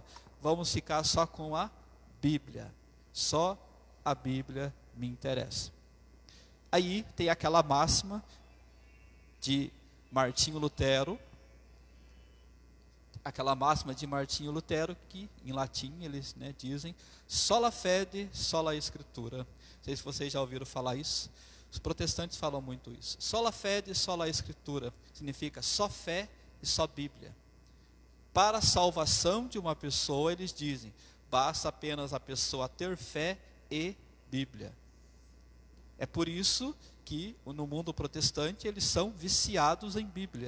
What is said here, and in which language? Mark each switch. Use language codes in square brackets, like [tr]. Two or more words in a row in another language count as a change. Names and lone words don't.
[pt] Vamos ficar só com a Bíblia. Só a Bíblia me interessa. Aí tem aquela máxima de Martinho Lutero, que em latim eles dizem, [la] sola fide, sola escritura. [pt] Não sei se vocês já ouviram falar isso. Os protestantes falam muito isso. [la] Sola fide, sola escritura. [pt] Significa só fé e só Bíblia. Para a salvação de uma pessoa, eles dizem, basta apenas a pessoa ter fé e Bíblia. É por isso que no mundo protestante eles são viciados em Bíblia.